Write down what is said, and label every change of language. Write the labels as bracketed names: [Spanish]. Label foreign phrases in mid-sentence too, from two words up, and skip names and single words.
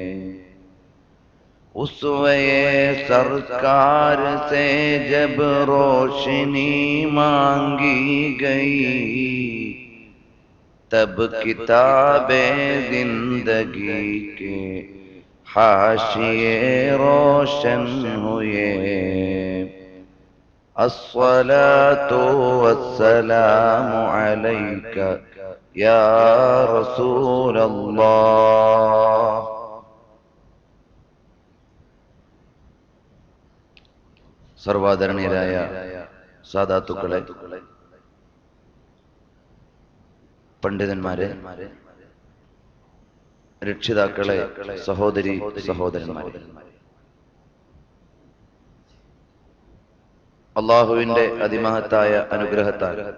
[Urdu] اسوے سرکار سے جب روشنی مانگی گئی تب کتاب زندگی کے حاشیے روشن ہوئے. [Arabic] الصلاة والسلام علیک یا رسول اللہ. [Malayalam] സർവാദരണീയരായ സാദാത്തുക്കളെ, പണ്ഡിതന്മാരെ, രക്ഷിതാക്കളെ, സഹോദരി സഹോദരന്മാരെ, അല്ലാഹുവിന്റെ അതിമഹത്തായ അനുഗ്രഹത്താൽ